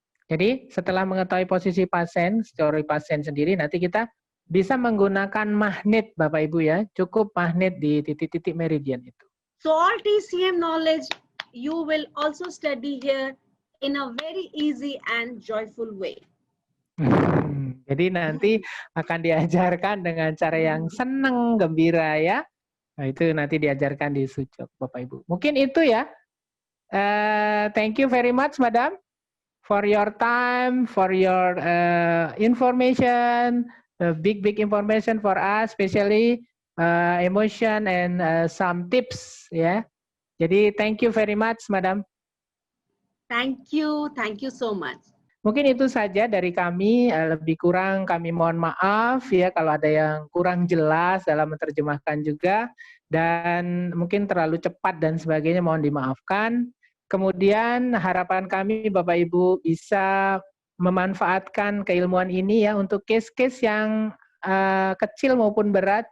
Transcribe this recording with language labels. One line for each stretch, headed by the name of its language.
Indonesian: Jadi setelah mengetahui posisi pasien, story pasien sendiri, nanti kita bisa menggunakan magnet Bapak Ibu ya, cukup magnet di titik-titik meridian itu.
English: So all TCM knowledge you will also study here in a very easy and joyful way.
Indonesian: Jadi nanti akan diajarkan dengan cara yang senang, gembira ya. Nah, itu nanti diajarkan di Sujok Bapak Ibu. Mungkin itu ya.
English: Thank you very much Madam for your time, for your information. Big information for us, especially emotion and some tips ya. Jadi thank you very much, Madam. Thank you so much.
Indonesian: Mungkin itu saja dari kami, lebih kurang kami mohon maaf ya kalau ada yang kurang jelas dalam menerjemahkan juga, dan mungkin terlalu cepat dan sebagainya mohon dimaafkan. Kemudian harapan kami Bapak Ibu bisa memanfaatkan keilmuan ini ya untuk case-case yang kecil maupun berat.